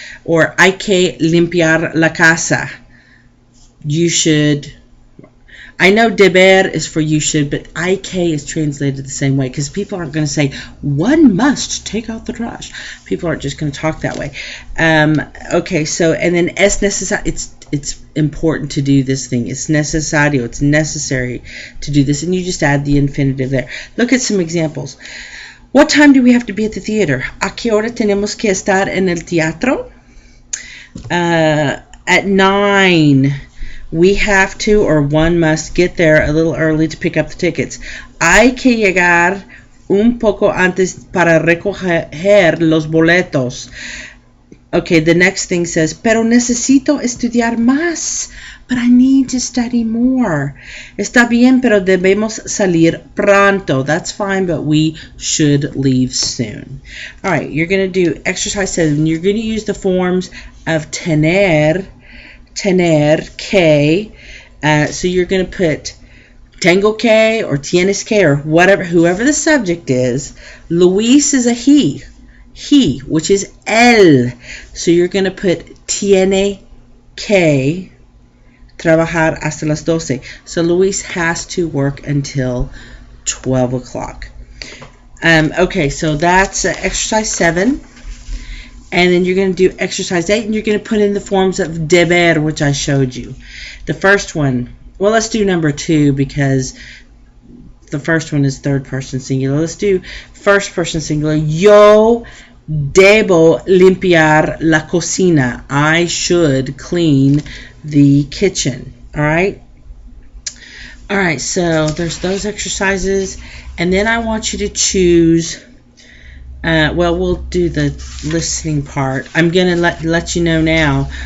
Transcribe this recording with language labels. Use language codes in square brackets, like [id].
[es] Or hay que limpiar la casa. [en] You should. I know deber is for you should, but IK is translated the same way because people aren't going to say one must take out the trash. People aren't just going to talk that way. Okay, so and then es necesario. It's important to do this thing. It's necesario. It's necessary to do this, and you just add the infinitive there. Look at some examples. What time do we have to be at the theater? [es] ¿A qué hora tenemos que estar en el teatro? [en] At 9. We have to, or one must, get there a little early to pick up the tickets. [es] Hay que llegar un poco antes para recoger los boletos. [en] Okay, the next thing says, pero necesito estudiar más. But I need to study more. Está bien, pero debemos salir pronto. That's fine, but we should leave soon. All right, you're going to do exercise 7. You're going to use the forms of tener, que. So you're going to put tengo que or tienes que or whatever, whoever the subject is. Luis is a he, which is él. So you're going to put tiene que trabajar hasta las 12. So Luis has to work until 12 o'clock. Okay, so that's exercise 7. And then you're going to do exercise 8, and you're going to put in the forms of deber, which I showed you. The first one, well, let's do number 2 because the first one is third person singular. Let's do first person singular. [es] Yo debo limpiar la cocina. [en] I should clean the kitchen. All right? All right, so there's those exercises. And then I want you to choose... well, we'll do the listening part. I'm going to let you know now.